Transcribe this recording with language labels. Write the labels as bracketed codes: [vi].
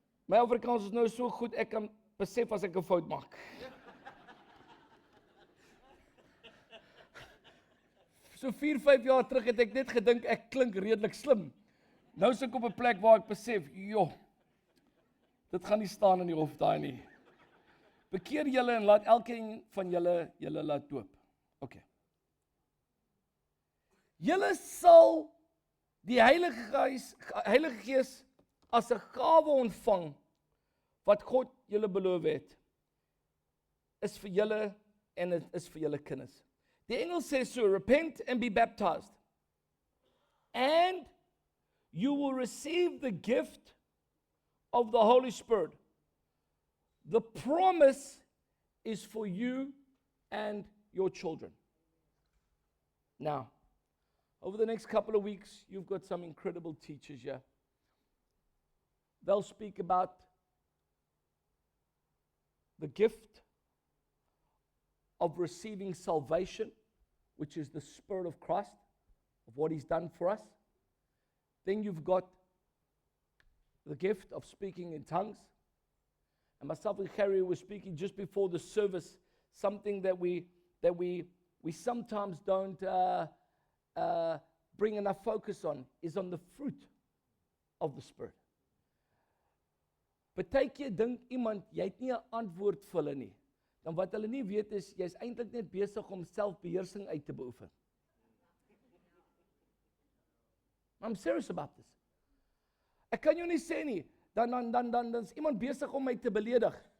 [af] My Afrikaans is nou so goed, ek kan besef as ek 'n fout maak. So 4-5 jaar terug het ek net gedink ek klink redelik slim. Nou is ek op 'n plek waar ek besef, joh, dit gaan nie staan in die hof daai nie. Bekeer julle en laat elkeen van julle laat doop. OK. Julle sal die Heilige Gees as 'n gawe ontvang wat God julle beloof het. Is vir julle en dit is vir julle kinders. Die engel sê so, [en] repent and be baptized. And you will receive the gift of the Holy Spirit. The promise is for you and your children. Now, over the next couple of weeks, you've got some incredible teachers here. They'll speak about the gift of receiving salvation, which is the Spirit of Christ, of what He's done for us. Then you've got the gift of speaking in tongues. And myself and Harry were speaking just before the service, something that we sometimes don't bring enough focus on, is on the fruit of the Spirit. [af] Partykeer dink iemand, jy het nie 'n antwoord vir hulle nie. Dan wat hulle nie weet is, jy's eintlik net besig om selfbeheersing uit te beoefen. [en] I'm serious about this. [af] Ek kan jou nie sê nie, dan is iemand besig om my te beledig.